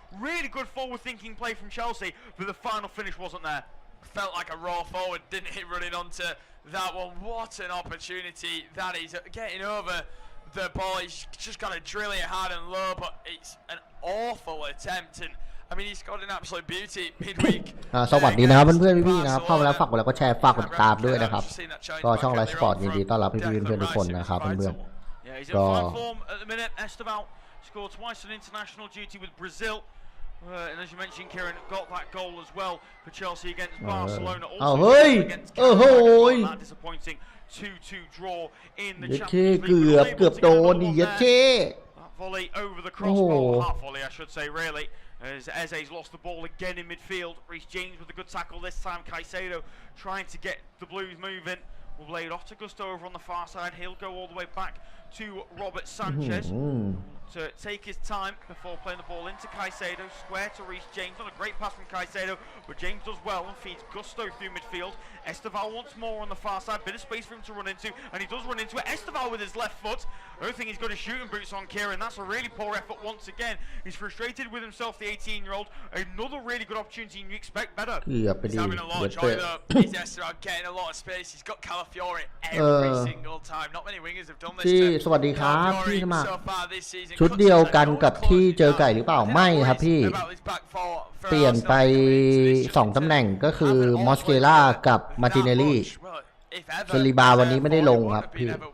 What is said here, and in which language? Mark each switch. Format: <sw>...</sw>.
<en>Really good forward-thinking play from Chelsea, but the final finish wasn't there. Felt like a raw forward, didn't he, running onto that one? What an opportunity that is, getting over the ball. He's just got to drill it hard and low, but it's an awful attempt, and I mean, he's got an absolute beauty midweek.</en> <th>สวัสดีนะครับเพื่อนๆพี่ๆนะครับเข้ามาแล้วฝากกดไลค์กดแชร์ฝากกดติดตามด้วยนะครับก็ช่องไลฟ์สปอร์ตยินดีต้อนรับพี่ๆเพื่อนๆทุกคนนะครับเพื่อนๆก็</th> <en>Esteval scored twice on international duty with Brazil. And as you mentioned, Kieran got that goal as well for Chelsea against Barcelona. Also against Canada, that disappointing 2-2 draw in the Champions League.</en> <th>เกือบโดนดิยัดเช่</th> <en>That volley over the crossbar, half volley I should say really. As Eze's lost the ball again in midfield. Reece James with a good tackle this time. Caicedo trying to get the Blues moving. Will lay it off to Gusto over on the far side. He'll go all the way back to Robert Sanchez to take his time before playing the ball into Caicedo. Square to Reece James. Not a great pass from Caicedo, but James does well and feeds Gusto through midfield. Esteval once more on the far side. Bit of space for him to run into, and he does run into it. Esteval with his left foot. I don't think he's got his shooting boots on, Kieran. That's a really poor effort once again. He's frustrated with himself, the 18-year-old. Another really good opportunity, and you expect better. He's having a lot of joy though. He's Esteval getting a lot of space. He's got Calafiori every single time. Not many wingers have done this.</en> <th>พี่สวัสดีครับพี่สมัครชุดเดียวกันกับที่เจอไก่หรือเปล่าไม่ครับพี่เปลี่ยนไป2ตำแหน่งก็คือมอสเกล่ากับมาร์ติเนลลี่ซลิบาวันนี้ไม่ได้ลงครับพี่</th>